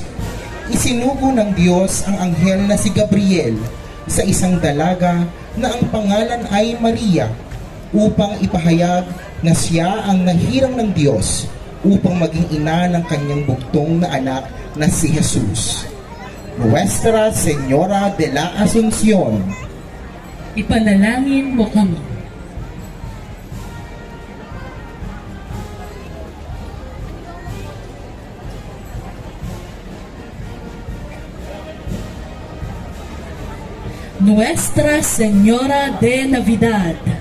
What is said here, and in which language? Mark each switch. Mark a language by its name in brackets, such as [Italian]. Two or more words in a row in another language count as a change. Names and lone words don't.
[Filipino] Isinugo ng Diyos ang anghel na si Gabriel sa isang dalaga na ang pangalan ay Maria upang ipahayag na siya ang nahirang ng Diyos upang maging ina ng kanyang bugtong na anak na si Jesus. Nuestra Señora de la Asunción, ipanalangin mo kami. Nuestra Señora de Navidad,